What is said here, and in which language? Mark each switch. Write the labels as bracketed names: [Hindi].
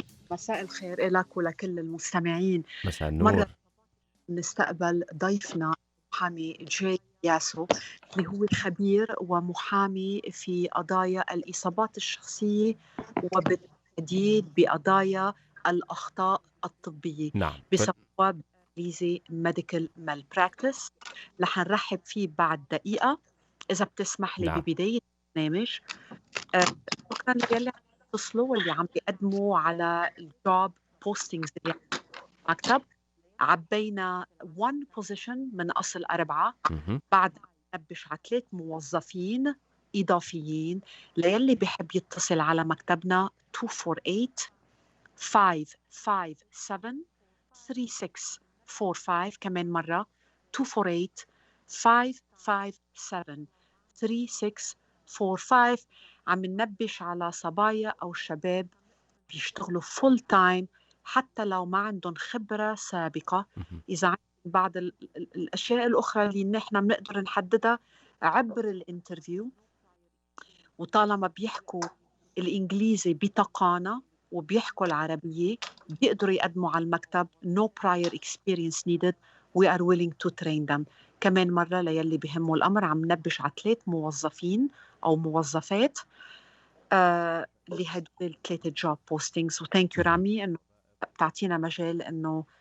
[Arabic] مساء الخير لك ولكل المستمعين. مساء النور. مرة نستقبل ضيفنا محامي جاي ياسو، اللي هو خبير ومحامي في قضايا الإصابات الشخصية وبالتحديد بقضايا الأخطاء الطبية. نعم. بسبب بالإنجليزي medical malpractice. رح نرحب فيه بعد دقيقة إذا بتسمح لي. نعم. ببداية البرنامج شكرا يلي عم يتصلوا واللي عم بيقدموا على الجوب بوستينجز اللي مكتب. عبينا 1 position من أصل 4. بعد نبش على 3 موظفين إضافيين. ليلي بيحب يتصل على مكتبنا 248-557-3645. كمان مرة 248-557-3645. عم ننبش على صبايا أو شباب بيشتغلوا فول تايم حتى لو ما عندهم خبرة سابقة. إذا عندهم بعض الأشياء الأخرى اللي نحن بنقدر نحددها عبر الانترفيو، وطالما بيحكوا الإنجليزي بتقانة وبيحكوا العربية بيقدروا يقدموا على المكتب. [English] No prior experience needed. We are willing to train them. [Arabic] كمان مرة ليلي بيهموا الأمر عم نبش على 3 موظفين أو موظفات اللي هدول 3 job postings. وثانك يو رامي إنه بتعطينا مجال إنه